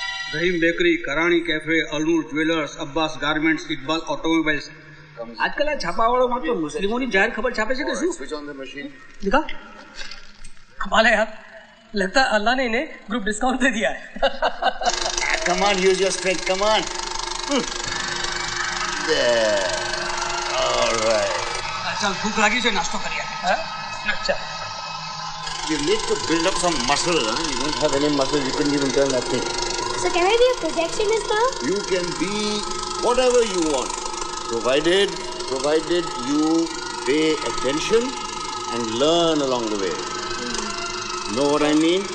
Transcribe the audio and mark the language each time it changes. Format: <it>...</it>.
<hi>रहीम bakery, करानी cafe, Al Noor jewellers, Abbas garments, Iqbal automobiles.</hi> <gu>आजकल આ છાપાવાળો માત્ર મુસ્લિમોની જાહેર ખબર છાપે છે કે શું?</gu> <en>Switch on the machine.</en> <hi>दिखा कमाल है यार. लगता है अल्लाह ने इन्हें ग्रुप डिस्काउंट दे दिया है.</hi> <en>Come on, use your strength. Come on. There. All right.</en> <hi>चल भूख लगी से नाश्ता करिए. अच्छा.</hi> <en>You need to build up some muscle. Huh? You don't have any muscle. You couldn't even turn that thing. So can I be a projectionist now? You can be whatever you want, provided you pay attention and learn along the way. Know what I mean?</en>